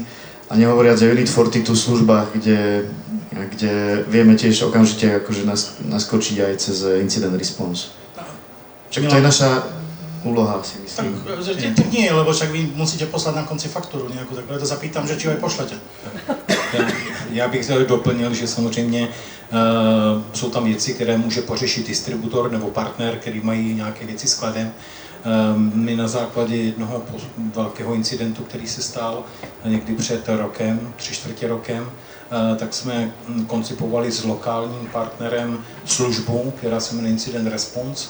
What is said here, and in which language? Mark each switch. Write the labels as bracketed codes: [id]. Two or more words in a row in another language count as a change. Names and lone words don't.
[sk] A nehovoriac o Unit 42 službách, kde vieme tiež okamžite akože naskočiť aj cez [en] incident response. [sk] Však to je naša úloha, si myslím. Tak nie, lebo však vy musíte poslať na konci faktúru nejakú, tak preto sa pýtam, že či ju aj pošlete. [cs] Já bych se doplnil, že samozřejmě jsou tam věci, které může pořešit distributor nebo partner, který mají nějaké věci skladem. My na základě jednoho velkého incidentu, který se stal někdy před rokem, 3/4 rokem, tak jsme koncipovali s lokálním partnerem službu, která se jmenuje Incident Response.